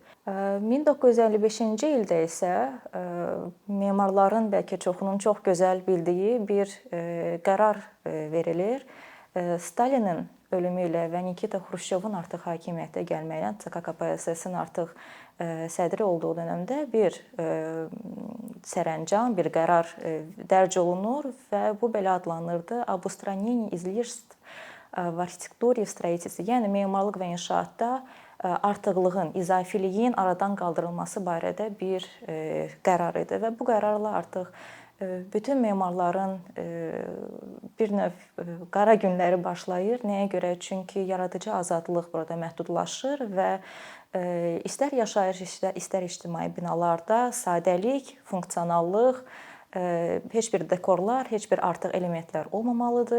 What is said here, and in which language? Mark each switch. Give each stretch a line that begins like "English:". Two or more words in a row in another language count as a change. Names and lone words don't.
Azerbaijani: 1955-ci ildə isə memarların bəlkə çoxunun çox gözəl bildiyi bir qərar verilir. Stalinin ölümü ilə və Nikita Xruşçovun artıq hakimiyyətə gəlməklə, CK KPSS-in artıq sədri olduğu dövrdə bir sərəncam, bir qərar dərc olunur və bu belə adlanırdı:
Russian: Обустранение излишеств в архитектуре и строительстве.
Azerbaijani: Yəni memarlıq və inşaatda artıqlığın, izafiliyin aradan qaldırılması barədə bir qərar idi və bu qərarla artıq bütün memarların bir növ qara günləri başlayır. Nəyə görə? Çünki yaradıcı azadlıq burada məhdudlaşır və istər yaşayış, istər ictimai binalarda sadəlik, funksionallıq, heç bir dekorlar, heç bir artıq elementlər olmamalıdır.